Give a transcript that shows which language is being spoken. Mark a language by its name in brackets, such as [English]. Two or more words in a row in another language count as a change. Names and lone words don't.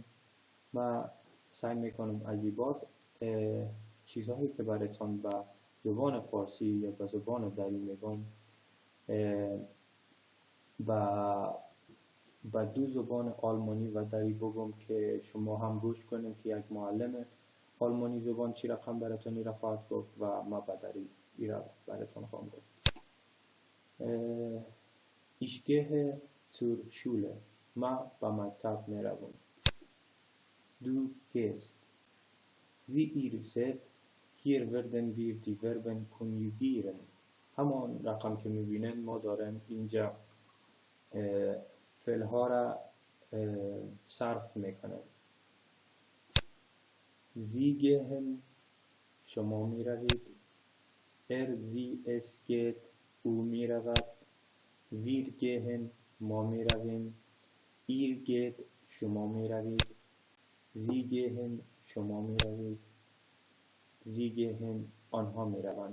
[Persian] من سعی میکنم از این بعد چیزهایی که براتون با زبان فارسی یا با زبان دری میگم با دو زبان آلمانی و دری بگم که شما هم گوش کنیم که یک معلم آلمانی زبان چی رقم براتون این را خواهد گفت و ما با دری این را براتون خواهم گفت. [German] Ich gehe zur Schule. [Persian] ما به مکتب می روم. [German] Du gehst. Wie ihr seht, hier werden wir die Verben konjugieren. [Persian] همان رقم که میبینن ما داریم اینجا فعل ها را صرف میکنیم. [German] Sie gehen, [Persian] شما می روید. [German] sie es geht, [Persian] او می رود. [German] wir gehen, [Persian] ما می رویم. [German] ihr geht, [Persian] شما می روید. [German] Sie gehen, [Persian] شما می روید. [German] sie gehen, [Persian] آنها می روند.